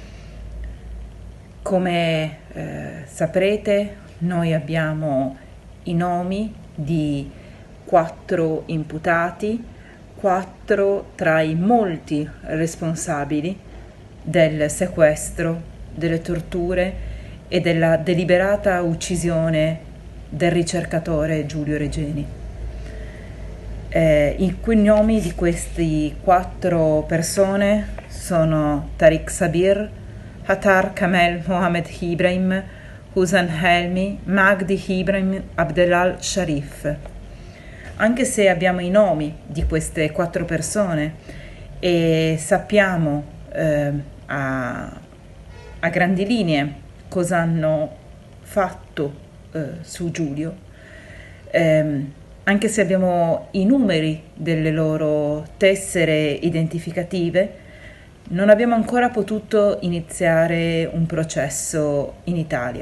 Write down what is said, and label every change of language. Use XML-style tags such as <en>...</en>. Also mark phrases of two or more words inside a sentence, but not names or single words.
<it>Come saprete, noi abbiamo i nomi di 4 imputati, 4 tra i molti responsabili del sequestro, delle torture e della deliberata uccisione del ricercatore Giulio Regeni. I nomi di questi 4 persone sono Tariq Sabir, Hattar Kamel Mohamed Ibrahim, Hussein Helmi, Magdi Ibrahim Abdelal Sharif. Anche se abbiamo i nomi di queste 4 persone e sappiamo a grandi linee cosa hanno fatto su Giulio, anche se abbiamo i numeri delle loro tessere identificative, non abbiamo ancora potuto iniziare un processo in Italia.</it>